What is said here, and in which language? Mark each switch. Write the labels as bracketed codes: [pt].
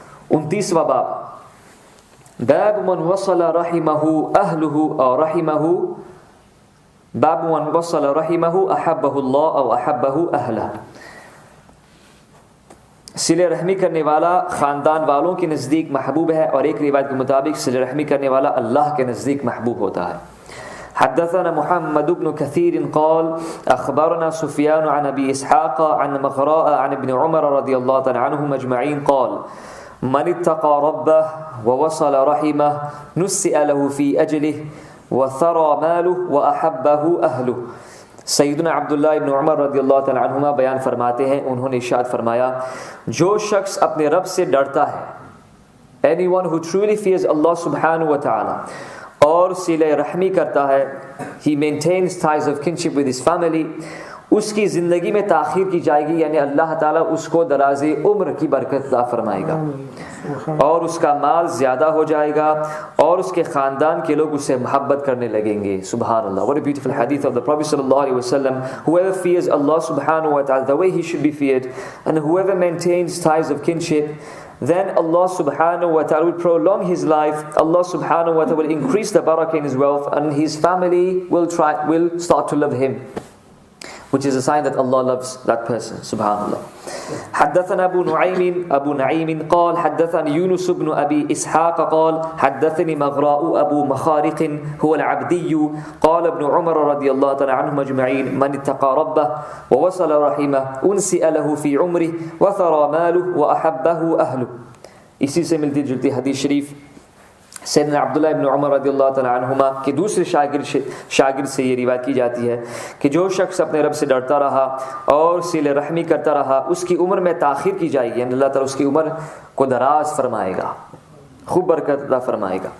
[ur] 29واں باب, [ar] باب من وصل رحمه اهله او رحمه, باب من وصل رحمه احبه الله او احبه اهله. [ur] صلہ رحمی کرنے والا خاندان والوں کے نزدیک محبوب ہے, اور ایک روایت کے مطابق صلہ رحمی کرنے والا اللہ کے نزدیک محبوب ہوتا ہے. [ar] حدثنا محمد بن كثير قال اخبرنا سفيان عن ابي اسحاق عن مغراء عن ابن عمر رضي الله تعالى عنهم اجمعين قال من اتقى ربه ووصل رحمه نسئ له في اجله وثرى ماله واحبه اهله. [ur] سیدنا عبداللہ ابن عمر رضی اللہ تعالی عنہما بیان فرماتے ہیں, انہوں نے ارشاد فرمایا, جو شخص اپنے رب سے ڈرتا ہے, [en] anyone who truly fears Allah subhanahu wa ta'ala, [ur] اور صلہ رحمی کرتا ہے, [en] he maintains ties of kinship with his family, [ur] اس کی زندگی میں تاخیر کی جائے گی, یعنی اللہ تعالیٰ اس کو دراز عمر کی برکت عطا فرمائے گا اور اس کا مال زیادہ ہو جائے گا اور اس کے خاندان کے لوگ اس سے محبت کرنے لگیں گے. [en] سبحان اللہ. What a beautiful hadith of the Prophet sallallahu alaihi wasallam. Whoever fears Allah subhanahu wa ta'ala the way he should be feared, and whoever maintains ties of kinship, then Allah subhanahu wa ta'ala will prolong his life. Allah subhanahu wa ta'ala will increase the barakah in his wealth, and his family will start to love him, which is a sign that Allah loves that person. [ar] Subhanallah. حدثنا أبو نعيم قال حدثني يونس بن أبي إسحاق قال حدثني مغراء أبو مخارق هو العبدي قال ابن عمر رضي الله تعالى عنهم أجمعين من اتقى ربه ووصل رحمه أنسئ له في عمره وثرى ماله وأحبه أهله. [ur] اسی سے ملتی جلتی حدیث شریف سیدنا عبداللہ ابن عمر رضی اللہ تعالیٰ عنہما کے دوسرے شاگرد سے یہ روایت کی جاتی ہے کہ جو شخص اپنے رب سے ڈرتا رہا اور صلہ رحمی کرتا رہا, اس کی عمر میں تاخیر کی جائے گی, یعنی اللہ تعالیٰ اس کی عمر کو دراز فرمائے گا, خوب برکت عطا فرمائے گا.